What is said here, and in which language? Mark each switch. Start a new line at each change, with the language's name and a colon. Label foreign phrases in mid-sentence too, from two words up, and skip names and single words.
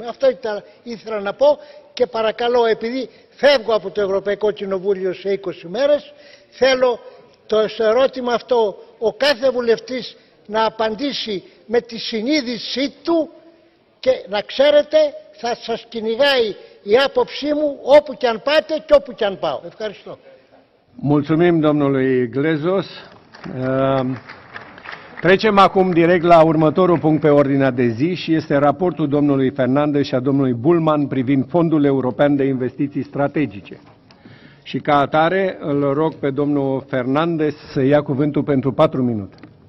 Greek: Αυτό ήθελα να πω και παρακαλώ, επειδή φεύγω από το Ευρωπαϊκό Κοινοβούλιο σε 20 μέρες, θέλω το ερώτημα αυτό ο κάθε βουλευτής να απαντήσει με τη συνείδησή του και να ξέρετε θα σας κυνηγάει η άποψή μου όπου και αν πάτε και όπου και αν πάω. Ευχαριστώ.
Romanian: Mulțumim domnului Glezos. Trecem acum direct la următorul punct pe ordinea de zi și este raportul domnului Fernandes și a domnului Bullmann privind Fondul European de Investiții Strategice. Și ca atare îl rog pe domnul Fernandes să ia cuvântul pentru 4 minute.